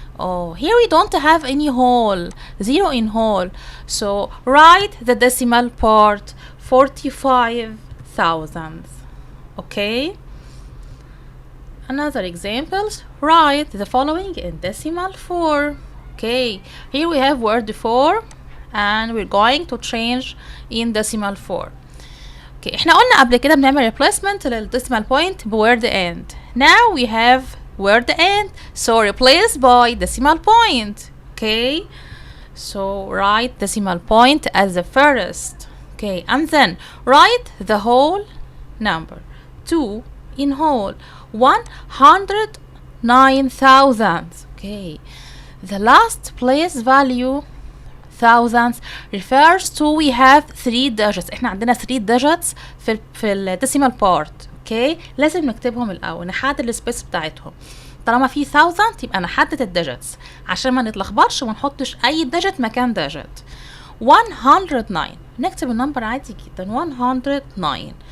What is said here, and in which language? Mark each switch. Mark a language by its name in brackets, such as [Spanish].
[English] Oh, here we don't have any whole, zero in whole, so write the decimal part 45 thousandths. Okay, another examples, write the following in decimal form. Okay, here we have word 4 and we're going to change in decimal 4. [Arabic] Okay, احنا قلنا قبل كده بنعمل replacement للديسيمال بوينت بword end. [English] Now we have word end, so replace by decimal point. Okay, so write decimal point as the first. Okay, and then write the whole number. 2 in whole, 109,000. Okay, the last place value thousandths refers to we have 3 digits. [Arabic] احنا عندنا 3 digits في الديسيمال بارت. اوكي، لازم نكتبهم الاول، نحدد السبيس بتاعتهم. طالما في thousand يبقى نحدد الديجيتس عشان ما نتلخبطش وما نحطش اي ديجيت مكان ديجيت. 109 نكتب النمبر عادي جدا 109.